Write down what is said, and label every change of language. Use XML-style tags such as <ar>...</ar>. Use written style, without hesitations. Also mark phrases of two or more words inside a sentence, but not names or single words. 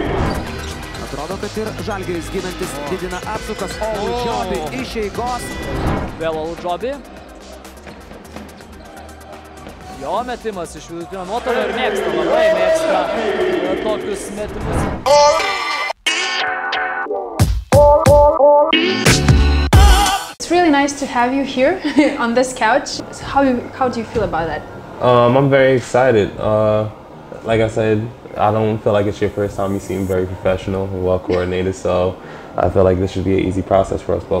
<lt>Atrodo, kad ir Žalgiris ginantis didina apsukas. Olujobi iš eigos. Vėl Olujobi. Jo metimas iš vidutinio nuotolio ir mėgsta, labai mėgsta tokius metimus.</lt> <en>It's really nice to have you here on this couch. How do you feel about that? I'm very excited. Like I said, I don't feel like it's your first time. You seem very professional and well coordinated, so I feel like this should be an easy process for us both.</en>